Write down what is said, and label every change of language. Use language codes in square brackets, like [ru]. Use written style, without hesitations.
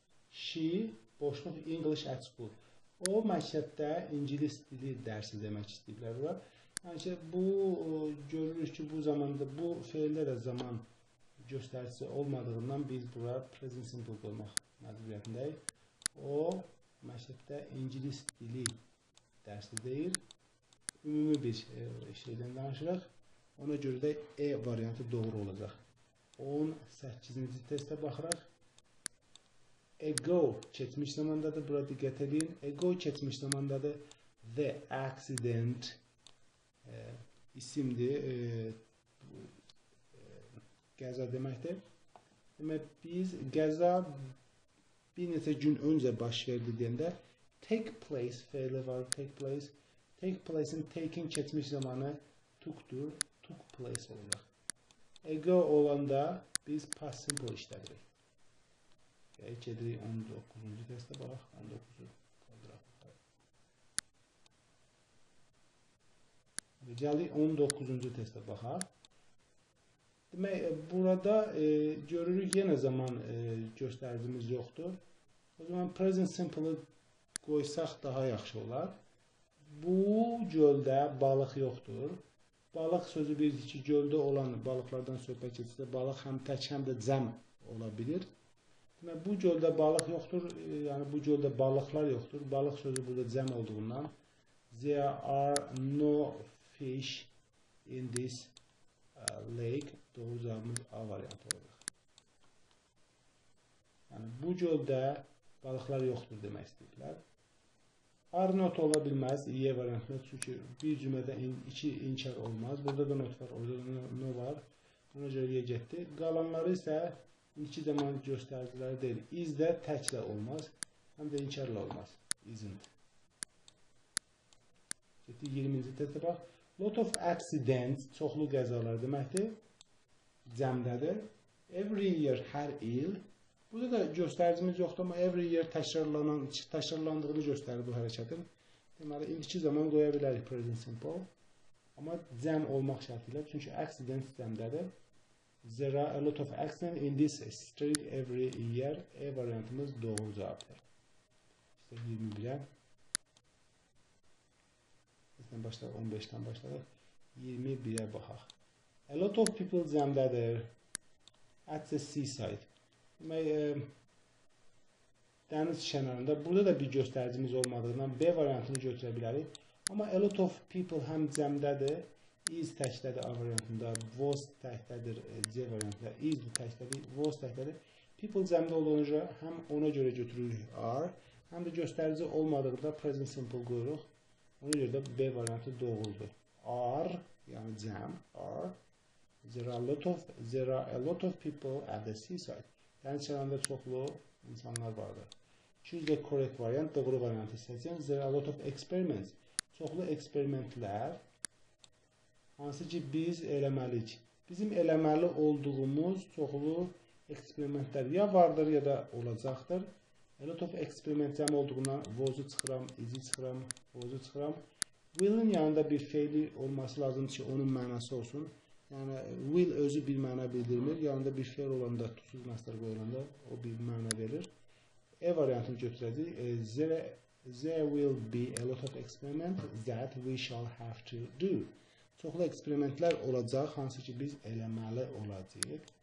[en] She boşluq English at school. [az] O məktəbdə ingilis dili dərsi demək istəyiblər var. Yəni ki, bu görürük ki, bu zamanda bu feildə də zaman göstəricisi olmadığından biz bura present simple qoymaq məcburiyyətindəyik. O məktəbdə ingilis dili dərsi deyil. Ümumi bir şeydən danışırıq. Ona görə də E variantı doğru olacaq. 18-ci testə baxırıq. Ago keçmiş zamandadır. Bura diqqət edin. Ago keçmiş zamandadır. The accident isimdir. Qəza deməkdir. Demək, biz qəza bir neçə gün öncə baş verdi deyəndə take place feili var. Take place'in take'in keçmiş zamanı took'dur. Took place olacaq. Ago olanda biz past simple işlədirik. Gedirik 19-cu testə baxaq. 19-cu qaldıraq. Gəlik 19-cu testə baxaq. Demək, burada görürük yenə zaman göstəricimiz yoxdur. O zaman present simple-ı qoysaq daha yaxşı olar. Bu göldə balıq yoxdur. Balıq sözü bildik ki, göldə olan balıqlardan söhbət etsə, balıq həm tək, həm də cəm ola bilir. Demək, bu göldə balıq yoxdur, yəni bu göldə balıqlar yoxdur. Balıq sözü burada cəm olduğundan [en] there are no fish in this lake. [az] Doğru cavabımız A variantı olacaq. Yəni, bu göldə balıqlar yoxdur demək istəyirlər. Are not ola bilməz, Y variantında, çünki bir cümlədə iki inkar olmaz. Burada da not var, orada da no var. Ona görə Y getdi. Qalanları isə iki zaman göstəriciləri deyil. Is də təklə olmaz, həm də inkarla olmaz. Isn't. Getdi 20-ci testə bax. Lot of accidents, çoxlu qəzalar deməkdir. Cəmdədir. Every year, hər il. Burada da göstəricimiz yoxdur, amma every year təkrarlandığını göstərir bu hərəkətin. Deməli, indiki zaman qoya bilərik present simple. Amma cəm olmaq şərtilə, çünki accident cəmdədir. [en] There are a lot of accidents in this street every year. [az] E variantımız doğru cavabdır. İşte 21'ə. Bizdən başlayaq, 15-dən başlayaq. 21'ə baxaq. [en] A lot of people cəmdədir. At the seaside. [az] Demək, dəniz kənarında. Burada da bir göstəricimiz olmadığından B variantını götürə bilərik. Amma a lot of people həm cəmdədir, is təkdədir A variantında, was təkdədir C variantında, is təkdədir, was təkdədir. People cəmdə olduğunca həm ona görə götürürük are, həm də göstərici olmadığında present simple qoyuruq. Ona görə də B variantı doğrudur. Are, yəni cəm, are. [en] There are a lot of people at the seaside. [az] Dəniz kənarında çoxlu insanlar vardır. [en] Choose the correct variant, [az] doğru variantı seçin. [en] There are a lot of experiments. [az] Çoxlu eksperimentlər hansı ki biz eləməliyik. bizim eləməli olduğumuz çoxlu eksperimentlər ya vardır, ya da olacaqdır. A lot of experiment cəm olduğundan was-u çıxıram, is-i çıxıram, was-u çıxıram. Will-in yanında bir feili olması lazımdır ki, onun mənası olsun. Yəni, will özü bir məna bildirmir. Yanında bir feil olanda, tüksüz məsdər qoyulanda o bir məna verir. E variantını götürəcək. [en] There will be a lot of experiment that we shall have to do. [az] Çoxlu eksperimentlər olacaq, hansı ki biz eləməli olacağıq.